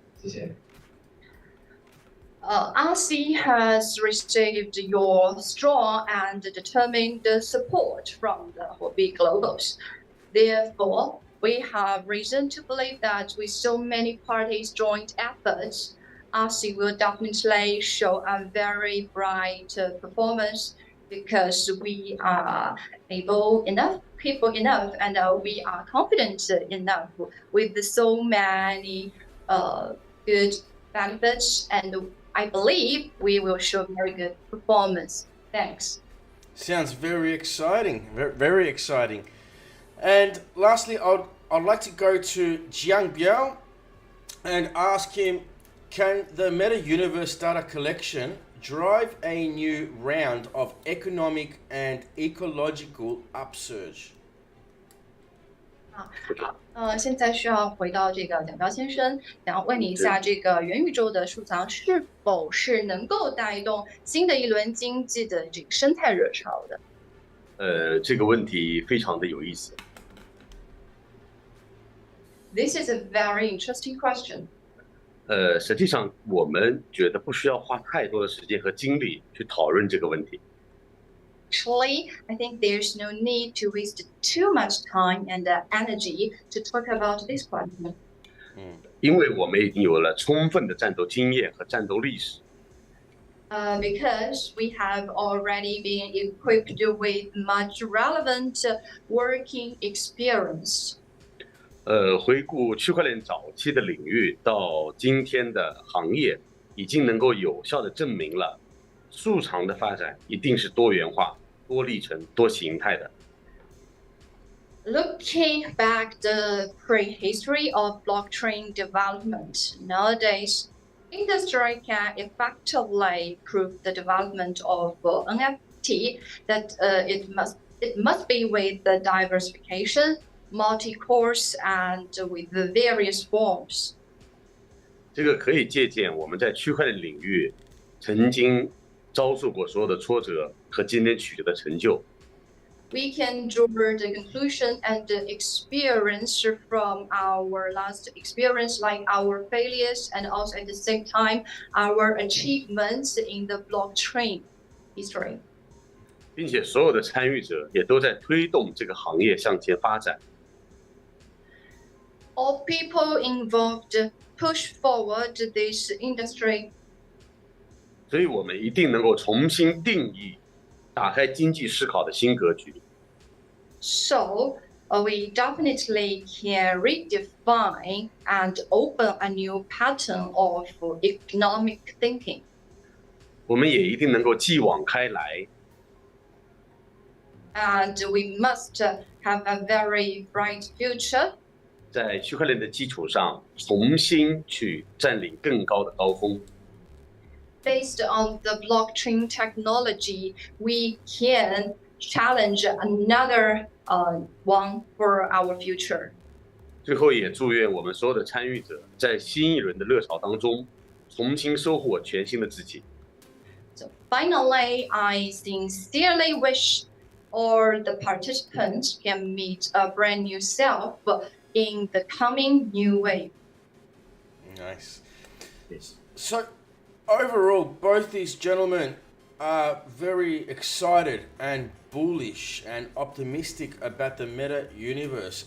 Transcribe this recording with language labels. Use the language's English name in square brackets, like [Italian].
[Chinese] 谢谢。 [English] RC has received your strong and determined support from the Huobi Globals. Therefore, we have reason to believe that with so many parties' joint efforts, RC will definitely show a very bright performance because we are capable enough, and we are confident enough with so many good benefits, and I believe we will show very good performance. Thanks. Sounds very exciting. Very exciting. And lastly, I'd like to go to Jiang Biao and ask him, can the Metauniverse data collection drive a new round of economic and ecological upsurge? [Chinese] 现在需要回到这个蒋彪先生，想要问你一下，这个元宇宙的收藏是否是能够带动新的一轮经济的这个生态热潮的？这个问题非常的有意思。 [English] This is a very interesting question. [Chinese] 实际上我们觉得不需要花太多的时间和精力去讨论这个问题。 [English] Actually, I think there's no need to waste too much time and energy to talk about this question. [Chinese] 因为我们已经有了充分的战斗经验和战斗历史。 [English] Because we have already been equipped with much relevant working experience. [Chinese] 回顾区块链早期的领域到今天的行业，已经能够有效地证明了，数长的发展一定是多元化、多历程、多形态的。 [English] Looking back the prehistory of blockchain development, nowadays, industry can effectively prove the development of NFT that it must be with the diversification, multi-course and with the various forms. [Chinese] 这个可以借鉴我们在区块链领域曾经遭受过所有的挫折和今天取得的成就。 [English] We can draw the conclusion and the experience from our last experience, like our failures, and also at the same time our achievements in the blockchain history. [Chinese] 并且所有的参与者也都在推动这个行业向前发展。 [English] All people involved push forward this industry. [Chinese] 所以我们一定能够重新定义，打开经济思考的新格局。 [English] So we definitely can redefine and open a new pattern of economic thinking. [Chinese] 我们也一定能够继往开来， [English] And we must have a very bright future. [Chinese] 在区块链的基础上重新去占领更高的高峰。 [English] Based on the blockchain technology, we can challenge another one for our future. [Chinese] 最后也祝愿我们所有的参与者在新一轮的热潮当中，重新收获全新的自己。 [English] So finally, I sincerely wish all the participants can meet a brand new self in the coming new wave. Nice. So, overall, both these gentlemen are very excited and bullish and optimistic about the meta universe.